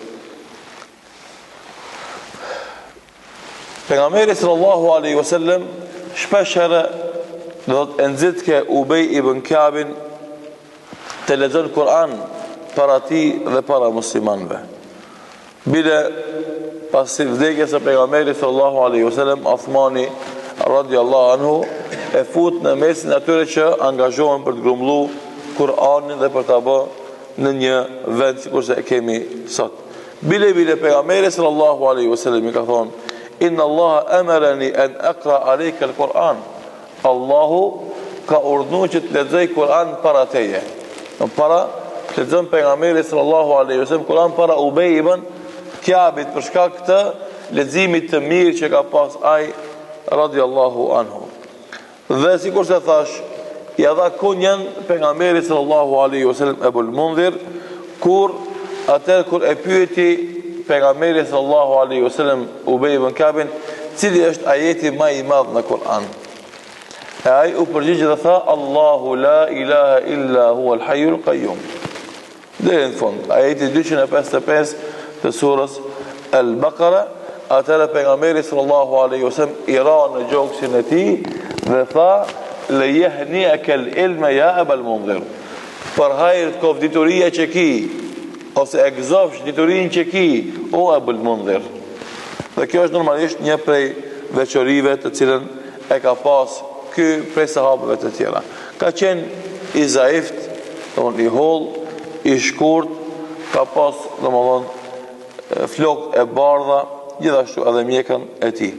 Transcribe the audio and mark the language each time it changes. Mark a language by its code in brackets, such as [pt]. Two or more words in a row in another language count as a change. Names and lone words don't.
[sq] Pejgamberi [ar] صلى الله عليه وسلم [sq] shpesh herë do të nxitke Ubej ibn Ka'bin të lexon Kur'an para tij dhe para muslimanëve. Bile pasi vdekjes së pejgamberit [ar] صلى الله عليه وسلم, [sq] Uthmani [ar] رضي الله عنه [sq] e fut në mesin atyre që angazhohen për të grumbulluar Kur'anin dhe për ta bërë në një vend sikur se e kemi sot. Bile pejgamberi [ar] صلى الله عليه وسلم [sq] i ka thonë: [ar] إن الله أمرني أن أقرأ عليك القرآن. [sq] Allahu ka urdhëruar që të lexoj Kur'an para teje. Para të lexon pejgamberi [ar] صلى الله عليه وسلم [sq] Kur'an para Ubej ibn Ka'bit për shkak të leximit të mirë që ka pas ai [ar] رضي الله عنه. [sq] Dhe sikur se thash, i dha kunjen pejgamberi [ar] صلى الله عليه وسلم [sq] Ebul Mundhir kur e pyeti pejgamberi [ar] صلى الله عليه وسلم [sq] Ubej ibn Ka'bin cili është ajeti më i madh në Kur'an. E ai u përgjigj dhe tha: [ar] الله لا إله إلا هو الحي القيوم. [sq] Dhe në fund, ajeti 255 të surës Al-Baqara, atëra pejgamberi [ar] صلى الله عليه وسلم [sq] i ra në gjoksin e tij dhe tha: [ar] "ليهنك العلم يا أبا المنذر." [sq] Për hajër të dituria që ki, ose e gëzofsh diturinë që ki, o Abul Mundhir. Dhe kjo është normalisht një prej veçorive të cilën e ka pas ky prej sahabëve të tjera. Ka qenë i zaift, i holl, i shkurt, ka pas flokë e bardha, gjithashtu edhe mjekën e tij.